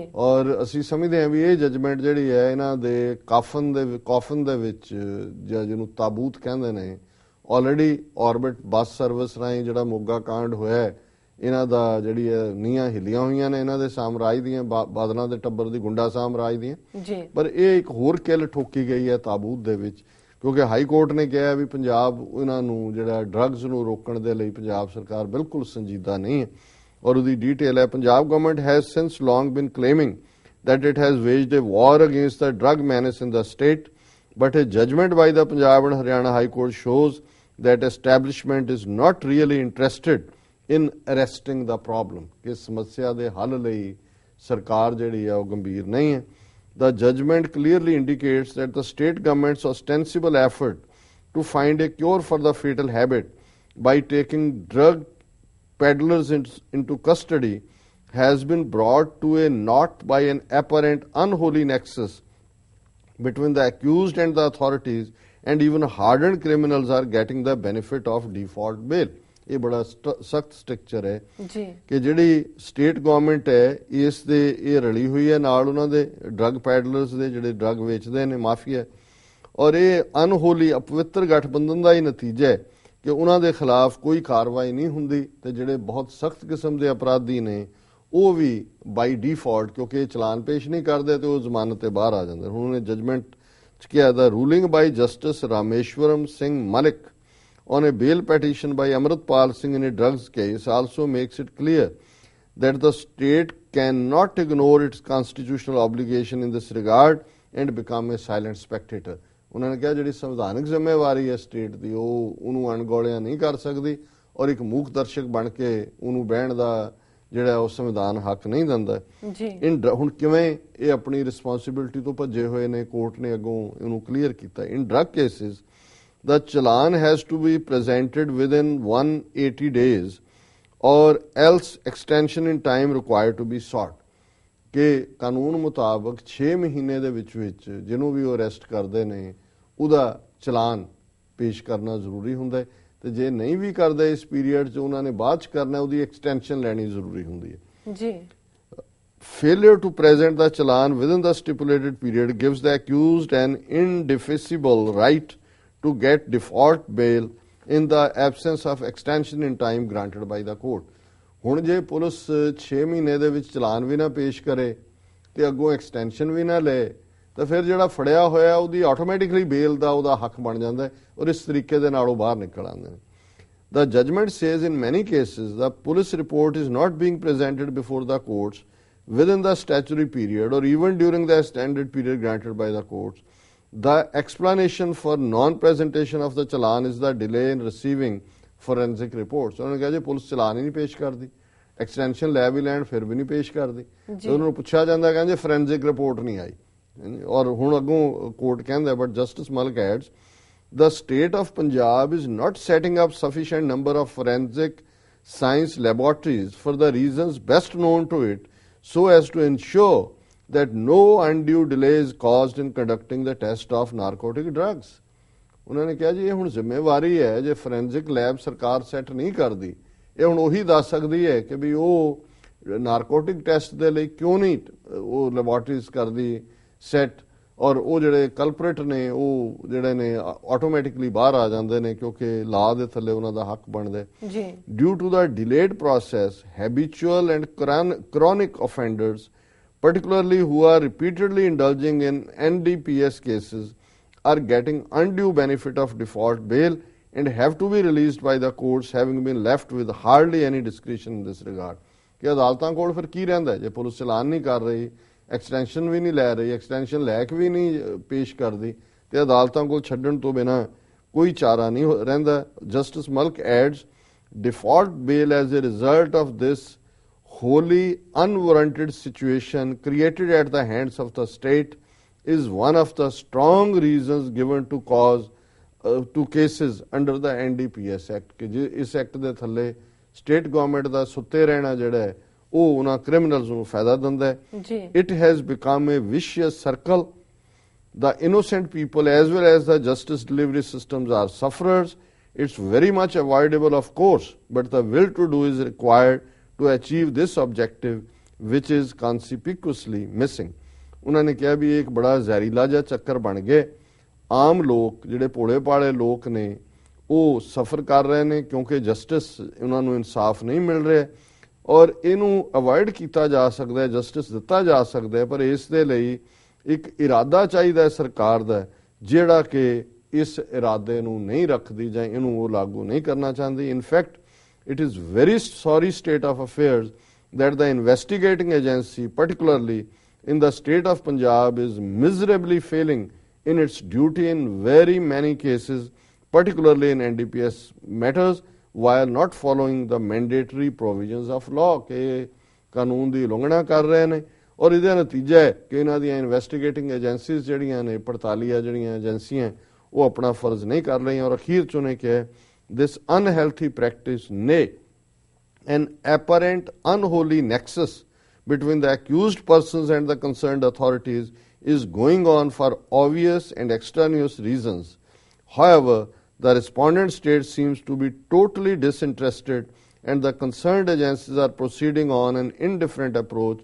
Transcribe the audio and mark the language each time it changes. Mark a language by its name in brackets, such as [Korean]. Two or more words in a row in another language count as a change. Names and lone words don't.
[Punjabi] ਔਰ ਅਸੀਂ ਸਮਝਦੇ ਹਾਂ ਵੀ ਇਹ ਜਜਮੈਂਟ ਜਿਹੜੀ ਹੈ ਇਹਨਾਂ ਦੇ ਕਾਫਨ ਦੇ ਵਿੱਚ ਜਾਂ ਜਿਹਨੂੰ ਤਾਬੂਤ ਕਹਿੰਦੇ ਨੇ, ਆਲਰੇਡੀ ਆਰਬਿਟ ਬੱਸ ਸਰਵਿਸ ਰਾਹੀਂ ਜਿਹੜਾ ਮੋਗਾ ਕਾਂਡ ਹੋਇਆ ਇਹਨਾਂ ਦਾ ਜਿਹੜੀ ਹੈ ਨੀਹਾਂ ਹਿੱਲੀਆਂ ਹੋਈਆਂ ਨੇ ਇਹਨਾਂ ਦੇ ਸਾਮਰਾਜ ਦੀਆਂ, ਬਾਦਲਾਂ ਦੇ ਟੱਬਰ ਦੀ, ਗੁੰਡਾ ਸਾਮਰਾਜ ਦੀਆਂ। ਜੀ, ਪਰ ਇਹ ਇੱਕ ਹੋਰ ਕਿੱਲ ਠੋਕੀ ਗਈ ਹੈ ਤਾਬੂਤ ਦੇ ਵਿੱਚ, ਕਿਉਂਕਿ ਹਾਈ ਕੋਰਟ ਨੇ ਕਿਹਾ ਵੀ ਪੰਜਾਬ ਇਹਨਾਂ ਨੂੰ ਜਿਹੜਾ ਡਰੱਗਸ ਨੂੰ ਰੋਕਣ ਦੇ ਲਈ ਪੰਜਾਬ ਸਰਕਾਰ ਬਿਲਕੁਲ ਸੰਜੀਦਾ ਨਹੀਂ ਹੈ। ਔਰ ਉਹਦੀ ਡਿਟੇਲ ਹੈ, [English] Punjab government has since long been claiming that it has waged a war against the drug menace in the state, but a judgment by the Punjab and Haryana High Court shows that establishment is not really interested in arresting the problem. [Punjabi] ਕਿ ਸਮੱਸਿਆ ਦੇ ਹੱਲ ਲਈ ਸਰਕਾਰ ਜਿਹੜੀ ਹੈ ਉਹ ਗੰਭੀਰ ਨਹੀਂ ਹੈ। [English] The judgment clearly indicates that the state government's ostensible effort to find a cure for the fatal habit by taking drug peddlers into custody has been brought to a knot by an apparent unholy nexus between the accused and the authorities, and even hardened criminals are getting the benefit of default bail. [Punjabi] ਇਹ ਬੜਾ ਸਖਤ ਸਟ੍ਰਕਚਰ ਹੈ ਜੀ, ਕਿ ਜਿਹੜੀ [English] state government [Punjabi] ਹੈ ਇਸ ਦੇ ਇਹ ਰਲੀ ਹੋਈ ਹੈ ਨਾਲ ਉਹਨਾਂ ਦੇ [English] drug peddlers [Punjabi] ਦੇ ਜਿਹੜੇ ਡਰੱਗ ਵੇਚਦੇ ਨੇ ਮਾਫੀਆ, ਔਰ ਇਹ ਅਨਹੋਲੀ ਅਪਵਿੱਤਰ ਗਠਬੰਧਨ ਦਾ ਹੀ ਨਤੀਜਾ ਹੈ ਕਿ ਉਹਨਾਂ ਦੇ ਖਿਲਾਫ ਕੋਈ ਕਾਰਵਾਈ ਨਹੀਂ ਹੁੰਦੀ ਤੇ ਜਿਹੜੇ ਬਹੁਤ ਸਖਤ ਕਿਸਮ ਦੇ ਅਪਰਾਧੀ ਨੇ ਉਹ ਵੀ [English] by default [Punjabi] ਕਿਉਂਕਿ ਚਲਾਨ ਪੇਸ਼ ਨਹੀਂ ਕਰਦੇ ਤੇ ਉਹ ਜ਼ਮਾਨਤ ਤੇ ਬਾਹਰ ਆ ਜਾਂਦੇ। ਹੁਣ ਉਹਨੇ ਜਜਮੈਂਟ ਚ ਕਿਹਾ [English] the ruling by Justice Rameshwaram Singh Malik on a bail petition by Amritpal Singh in a drugs case also makes it clear that the state cannot ignore its constitutional obligation in this regard and become a silent spectator. [Punjabi] ਉਹਨਾਂ ਨੇ ਕਿਹਾ ਜਿਹੜੀ ਸੰਵਿਧਾਨਕ ਜ਼ਿੰਮੇਵਾਰੀ ਹੈ ਸਟੇਟ ਦੀ ਉਹ ਉਹਨੂੰ ਅਣਗੌਲਿਆ ਨਹੀਂ ਕਰ ਸਕਦੀ ਔਰ ਇੱਕ ਮੂਕ ਦਰਸ਼ਕ ਬਣ ਕੇ ਉਹਨੂੰ ਬਹਿਣ ਦਾ ਜਿਹੜਾ ਉਹ ਸੰਵਿਧਾਨ ਹੱਕ ਨਹੀਂ ਦਿੰਦਾ ਜੀ। ਹੁਣ ਕਿਵੇਂ ਇਹ ਆਪਣੀ ਰਿਸਪੌਂਸਿਬਿਲਟੀ ਤੋਂ ਭੱਜੇ ਹੋਏ ਨੇ, ਕੋਰਟ ਨੇ ਅੱਗੋਂ ਇਹਨੂੰ ਕਲੀਅਰ ਕੀਤਾ। [English] in drug cases the challan has to be presented within 180 days or else extension in time required to be sought. [Punjabi] ਕਿ ਕਾਨੂੰਨ ਮੁਤਾਬਕ 6 ਮਹੀਨੇ ਦੇ ਵਿੱਚ ਜਿਹਨੂੰ ਵੀ ਉਹ ਅਰੈਸਟ ਕਰਦੇ ਨੇ ਉਹਦਾ ਚਲਾਨ ਪੇਸ਼ ਕਰਨਾ ਜ਼ਰੂਰੀ ਹੁੰਦਾ ਹੈ ਤੇ ਜੇ ਨਹੀਂ ਵੀ ਕਰਦੇ ਇਸ ਪੀਰੀਅਡ 'ਚ ਉਹਨਾਂ ਨੇ ਬਾਅਦ 'ਚ ਕਰਨਾ ਉਹਦੀ ਐਕਸਟੈਂਸ਼ਨ ਲੈਣੀ ਜ਼ਰੂਰੀ ਹੁੰਦੀ ਹੈ ਜੀ। [English] Failure to present the challan within the stipulated period gives the accused an indefeasible right to get default bail in the absence of extension in time granted by the court. [Punjabi] ਹੁਣ ਜੇ ਪੁਲਿਸ 6 ਮਹੀਨੇ ਦੇ ਵਿੱਚ ਚਲਾਨ ਵੀ ਨਾ ਪੇਸ਼ ਕਰੇ ਤੇ ਅੱਗੋਂ ਐਕਸਟੈਂਸ਼ਨ ਵੀ ਨਾ ਲਏ ਤਾਂ ਫਿਰ ਜਿਹੜਾ ਫੜਿਆ ਹੋਇਆ ਉਹਦੀ [English] automatically bail [Punjabi] ਦਾ ਉਹਦਾ ਹੱਕ ਬਣ ਜਾਂਦਾ ਹੈ ਔਰ ਇਸ ਤਰੀਕੇ ਦੇ ਨਾਲ ਉਹ ਬਾਹਰ ਨਿਕਲ ਆਉਂਦੇ ਨੇ। [English] The judgment says in many cases the police report is not being presented before the courts within the statutory period or even during the extended period granted by the courts. The explanation for non-presentation of the challan is the delay in receiving forensic reports. [Punjabi] ਉਹਨਾਂ ਨੇ ਕਿਹਾ ਜੇ ਪੁਲਿਸ ਚਲਾਨ ਹੀ ਨਹੀਂ ਪੇਸ਼ ਕਰਦੀ, ਐਕਸਟੈਂਸ਼ਨ ਲੈ ਵੀ ਲੈਣ ਫਿਰ ਵੀ ਨਹੀਂ ਪੇਸ਼ ਕਰਦੀ, ਉਹਨਾਂ ਨੂੰ ਪੁੱਛਿਆ ਜਾਂਦਾ ਕਹਿੰਦੇ [English] forensic report [Punjabi] ਨਹੀਂ ਆਈ। ਔਰ ਹੁਣ ਅੱਗੋਂ ਕੋਰਟ ਕਹਿੰਦਾ [English] but Justice Malik adds the state of Punjab is not setting up sufficient number of forensic science laboratories for the reasons best known to it so as to ensure that no undue delay is caused in conducting the test of narcotic drugs. [Punjabi] ਉਹਨਾਂ ਨੇ ਕਿਹਾ ਜੀ ਇਹ ਹੁਣ ਜ਼ਿੰਮੇਵਾਰੀ ਹੈ ਜੇ [English] forensic lab [Punjabi] ਸਰਕਾਰ ਸੈੱਟ ਨਹੀਂ ਕਰਦੀ ਇਹ ਹੁਣ ਉਹੀ ਦੱਸ ਸਕਦੀ ਹੈ ਕਿ ਵੀ ਉਹ [English] narcotic test [Punjabi] ਦੇ ਲਈ ਕਿਉਂ ਨਹੀਂ ਉਹ ਲੈਬੋਰਟਰੀਜ਼ ਕਰਦੀ ਸੈੱਟ ਔਰ ਉਹ ਜਿਹੜੇ ਕਲਪਰੇਟ ਨੇ ਉਹ ਜਿਹੜੇ ਨੇ ਆਟੋਮੈਟਿਕਲੀ ਬਾਹਰ ਆ ਜਾਂਦੇ ਨੇ ਕਿਉਂਕਿ ਲਾਅ ਦੇ ਥੱਲੇ ਉਹਨਾਂ ਦਾ ਹੱਕ ਬਣਦਾ ਜੀ। [English] due to the delayed process habitual and chronic offenders particularly who are repeatedly indulging in NDPS cases are getting undue benefit of default bail and have to be released by the courts having been left with hardly any discretion in this regard. [Punjabi] ਕਿ ਅਦਾਲਤਾਂ ਕੋਲ ਫਿਰ ਕੀ ਰਹਿੰਦਾ ਜੇ ਪੁਲਿਸ ਚਲਾਨ ਨਹੀਂ ਕਰ ਰਹੀ, ਐਕਸਟੈਂਸ਼ਨ ਵੀ ਨਹੀਂ ਲੈ ਰਹੀ, ਐਕਸਟੈਂਸ਼ਨ ਲੈ ਕੇ ਵੀ ਨਹੀਂ ਪੇਸ਼ ਕਰਦੀ ਤੇ ਅਦਾਲਤਾਂ ਕੋਲ ਛੱਡਣ ਤੋਂ ਬਿਨਾਂ ਕੋਈ ਚਾਰਾ ਨਹੀਂ ਰਹਿੰਦਾ। [English] Justice Malik adds default bail as a result of this wholly unwarranted situation created at the hands of the state is one of the strong reasons given to cause to cases under the NDPS Act [Punjabi] ਕਿ ਜੇ ਇਸ ਐਕਟ ਦੇ ਥੱਲੇ ਸਟੇਟ ਗਵਰਨਮੈਂਟ ਦਾ ਸੁੱਤੇ ਰਹਿਣਾ ਜਿਹੜਾ ਹੈ ਉਹ ਉਹਨਾਂ ਕ੍ਰਿਮੀਨਲਸ ਨੂੰ ਫਾਇਦਾ ਦਿੰਦਾ ਹੈ ਜੀ। [English] It has become a vicious circle. The innocent people as well as the justice delivery systems are sufferers. It's very much avoidable, of course, but the will to do is required to achieve this objective, which is conspicuously missing. [Punjabi] ਉਹਨਾਂ ਨੇ ਕਿਹਾ ਵੀ ਇਹ ਇੱਕ ਬੜਾ ਜ਼ਹਿਰੀਲਾ ਜਿਹਾ ਚੱਕਰ ਬਣ ਗਿਆ। ਆਮ ਲੋਕ ਜਿਹੜੇ ਭੋਲੇ ਭਾਲੇ ਲੋਕ ਨੇ ਉਹ ਸਫਰ ਕਰ ਰਹੇ ਨੇ ਕਿਉਂਕਿ ਜਸਟਿਸ ਉਹਨਾਂ ਨੂੰ ਇਨਸਾਫ ਨਹੀਂ ਮਿਲ ਰਿਹਾ ਔਰ ਇਹਨੂੰ ਅਵੋਇਡ ਕੀਤਾ ਜਾ ਸਕਦਾ ਹੈ, ਜਸਟਿਸ ਦਿੱਤਾ ਜਾ ਸਕਦਾ ਹੈ, ਪਰ ਇਸ ਦੇ ਲਈ ਇੱਕ ਇਰਾਦਾ ਚਾਹੀਦਾ ਹੈ ਸਰਕਾਰ ਦਾ ਜਿਹੜਾ ਕਿ ਇਸ ਇਰਾਦੇ ਨੂੰ ਨਹੀਂ ਰੱਖਦੀ ਜਾਂ ਇਹਨੂੰ ਉਹ ਲਾਗੂ ਨਹੀਂ ਕਰਨਾ ਚਾਹੁੰਦੀ। [English] ਇਨਫੈਕਟ it is very sorry state of affairs that the investigating agency, particularly in the state of Punjab, is miserably failing in its duty in very many cases, particularly in NDPS matters, while not following the mandatory provisions of law। [Hindi] कि कानून की उल्लंघना कर रहे हैं और इसका नतीजा है [Punjabi] ਕਿ ਇਹਨਾਂ ਦੀ [English] investigating agencies [Punjabi] ਜਿਹੜੀਆਂ ਨੇ ਪੜਤਾਲੀਆ ਜਿਹੜੀਆਂ ਏਜੰਸੀਆਂ ਉਹ ਆਪਣਾ ਫ਼ਰਜ਼ ਨਹੀਂ ਕਰ ਰਹੀ ਔਰ ਅਖੀਰ ਚ ਉਹਨਾਂ ਕਿਹਾ [English] this unhealthy practice, nay, an apparent unholy nexus between the accused persons and the concerned authorities is going on for obvious and extraneous reasons. However, the respondent state seems to be totally disinterested and the concerned agencies are proceeding on an indifferent approach.